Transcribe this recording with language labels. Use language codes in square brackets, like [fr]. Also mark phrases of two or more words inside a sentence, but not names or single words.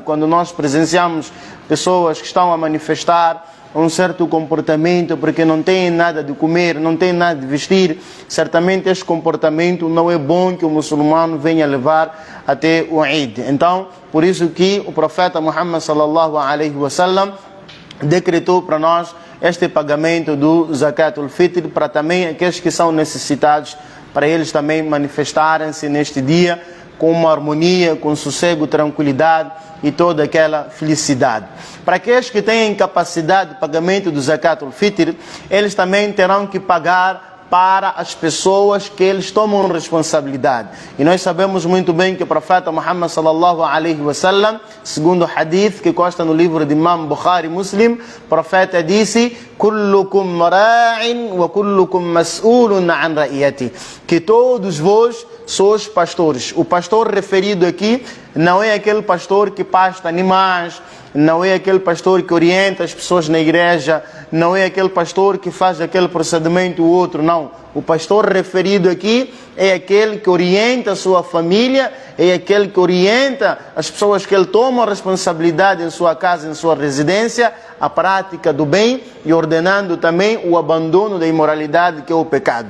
[pt] Quando nós presenciamos pessoas que estão a manifestar um certo comportamento porque não têm nada de comer, não têm nada de vestir, certamente este comportamento não é bom que o muçulmano venha levar até o Eid. Então, por isso que o profeta Muhammad [ar] صلى الله عليه وسلم [pt] decretou para nós este pagamento do [ar] زكاة الفطر [pt] para também aqueles que são necessitados, para eles também manifestarem-se neste dia com uma harmonia, com sossego, tranquilidade e toda aquela felicidade. Para aqueles que têm capacidade de pagamento do [ar] زكاة الفطر, [pt] eles também terão que pagar para as pessoas que eles tomam responsabilidade. E nós sabemos muito bem que o profeta Muhammad [ar] صلى الله عليه وسلم, [pt] segundo o hadith que consta no livro de Imam Bukhari Muslim, o profeta disse: [ar] "كلكم راع وكلكم مسؤول عن رعيته", [pt] que todos vós sois pastores. O pastor referido aqui não é aquele pastor que pasta animais, não é aquele pastor que orienta as pessoas na igreja, não é aquele pastor que faz aquele procedimento ou outro, não. O pastor referido aqui é aquele que orienta a sua família, é aquele que orienta as pessoas que ele toma a responsabilidade em sua casa, em sua residência, a prática do bem e ordenando também o abandono da imoralidade, que é o pecado.